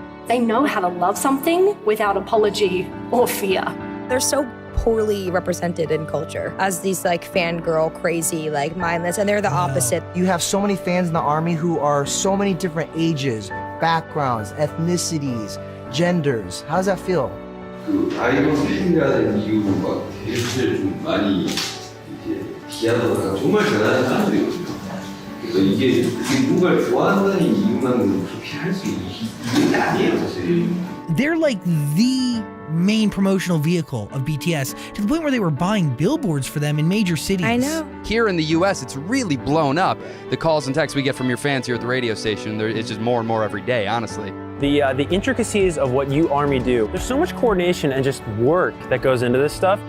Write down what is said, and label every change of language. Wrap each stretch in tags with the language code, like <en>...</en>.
<en>They know how to love something without apology or fear. They're so poorly represented in culture as these like fangirl, crazy, like mindless, and they're the opposite. You have so many fans in the army who are so many different ages, backgrounds, ethnicities, genders. How does that feel?</en> <ko>그 아이돌 팬이라는 이유가 대세를 좀 많이 이제 비하하다가 정말 대단한 사람들이거든요. 그래서 이게 누군가를 좋아한다는 이유만으로 그렇게 할 수 있는 게 아니에요, 사실.</ko> <en>They're like the main promotional vehicle of BTS to the point where they were buying billboards for them in major cities. I know. Here in the US, it's really blown up. The calls and texts we get from your fans here at the radio station, it's just more and more every day, honestly. The intricacies of what you ARMY do. There's so much coordination and just work that goes into this stuff.</en>